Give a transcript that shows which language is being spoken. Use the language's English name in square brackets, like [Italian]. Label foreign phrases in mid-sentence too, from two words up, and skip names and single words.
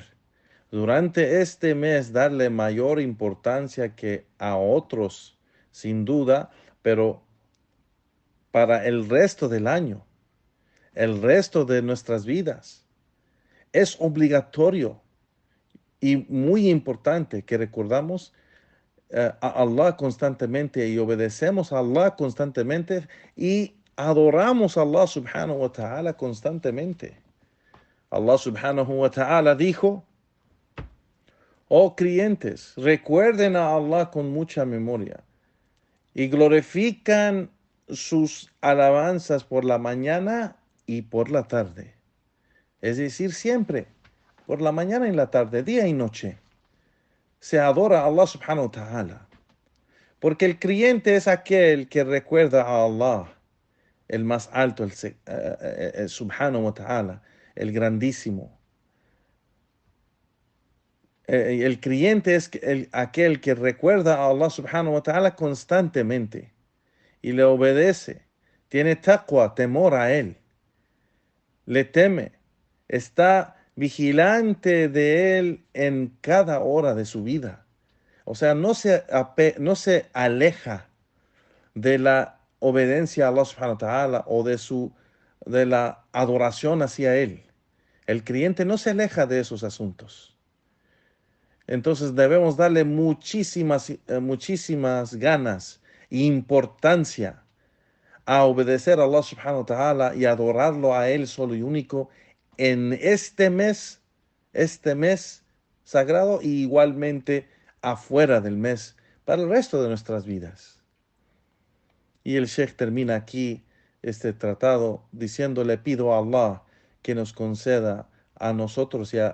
[Spanish] Durante este mes darle mayor importancia que a otros, sin duda, pero para el resto del año, el resto de nuestras vidas, es obligatorio y muy importante que recordamos a Allah constantemente y obedecemos a Allah constantemente y adoramos a Allah [Arabic] سبحانه وتعالى [Spanish] constantemente. Allah [Arabic] سبحانه وتعالى [Spanish] dijo, oh creyentes, recuerden a Allah con mucha memoria y glorifican sus alabanzas por la mañana y por la tarde. Es decir, siempre, por la mañana y la tarde, día y noche, se adora a Allah [Arabic] سبحانه وتعالى. [Spanish] Porque el creyente es aquel que recuerda a Allah, el más alto, el [Arabic] سبحانه وتعالى, [Spanish] el grandísimo. El creyente es aquel que recuerda a Allah [Arabic] سبحانه وتعالى [Spanish] constantemente y le obedece, tiene taqwa, temor a él. le teme, está vigilante de él en cada hora de su vida. O sea, no se aleja de la obediencia a Allah [Arabic] سبحانه وتعالى [Spanish] o de la adoración hacia él. El creyente no se aleja de esos asuntos. Entonces debemos darle muchísimas ganas e importancia a obedecer a Allah [Arabic] سبحانه وتعالى [Spanish] y adorarlo a Él solo y único en este mes sagrado y igualmente afuera del mes para el resto de nuestras vidas. Y el Sheikh termina aquí este tratado diciendo: le pido a Allah que nos conceda a nosotros